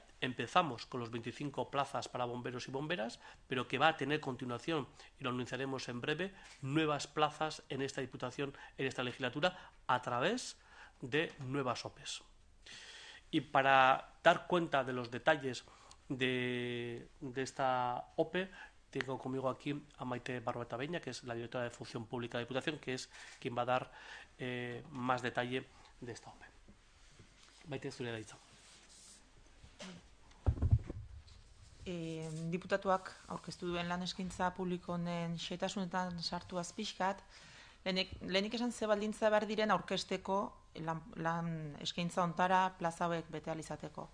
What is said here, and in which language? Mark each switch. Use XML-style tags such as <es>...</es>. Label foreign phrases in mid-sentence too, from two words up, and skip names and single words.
<es>Empezamos con los 25 plazas para bomberos y bomberas, pero que va a tener continuación, y lo anunciaremos en breve, nuevas plazas en esta Diputación, en esta legislatura, a través de nuevas OPEs. Y para dar cuenta de los detalles de esta OPE, tengo conmigo aquí a Maite Barrueta Beña, que es la directora de Función Pública de Diputación, que es quien va a dar más detalle de esta OPE.</es> <eu>Maite, zurea da hitza. diputatuak aurkeztu duen lan eskaintza publiko honen xehetasunetan sartu azpixkat, lehenik esan ze baldintza behar diren aurkezteko lan eskaintza ontara plaza hauek bete ahal izateko.</eu>